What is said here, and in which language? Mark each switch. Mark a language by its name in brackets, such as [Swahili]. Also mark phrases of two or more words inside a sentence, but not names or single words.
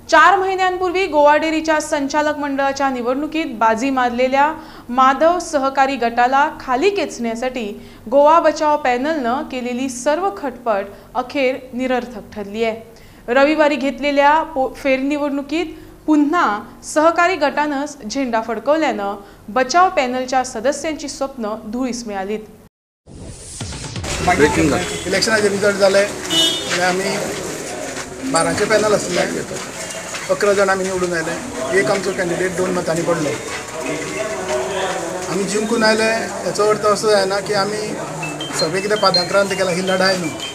[Marathi] 4 महिन्यांपूर्वी गोवा डेअरीच्या संचालक मंडळाच्या निवडणुकीत बाजी मारलेल्या माधव सहकारी गटाला खाली खेचण्यासाठी गोवा बचाव पॅनलने केलेली सर्व खटपट अखेर निरर्थक ठरली आहे। रविवारी घेतलेल्या फेरनिवडणुकीत पुन्हा सहकारी गटानंच झेंडा फडकवल्यानं बचाव पॅनलच्या सदस्यांची स्वप्न धुळीस मिळालीत। [Konkani] इलेक्शनाचे रिजल्ट जाले आम्ही 12 पॅनल आसले, 11 जण आम्ही निवडून आयले। एक आमचो कॅन्डिडेट 2 मतांनी पडलो। आम्ही जिंकून आयले याचो अर्थ असो जायना की आम्ही सगळे कितें पादांक्रांत केला ही लढाई न्हू।